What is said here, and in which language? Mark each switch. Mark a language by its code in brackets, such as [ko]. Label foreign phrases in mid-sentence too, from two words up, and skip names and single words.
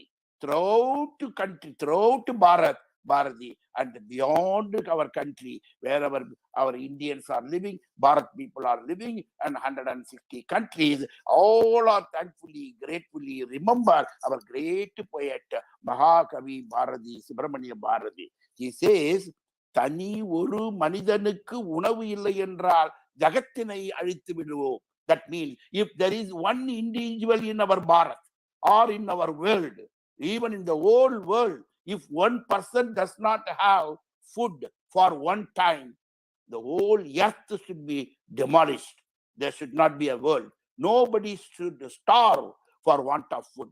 [en] Throughout the country, throughout Bharati, and beyond our country, wherever our Indians are living, Bharat people are living, and 160 countries, all are thankfully, gratefully remember our great poet, Mahakavi Bharati, Subramanya Bharati. He says, [ta] தனி ஒரு மனிதனுக்கு உணவு இல்லை என்றால் ஜகத்தினை அழித்து விடுவோம். [en] That means if there is one individual in our Bharat or in our world, even in the whole world, if one person does not have food for one time, the whole earth should be demolished. There should not be a world. Nobody should starve for want of food.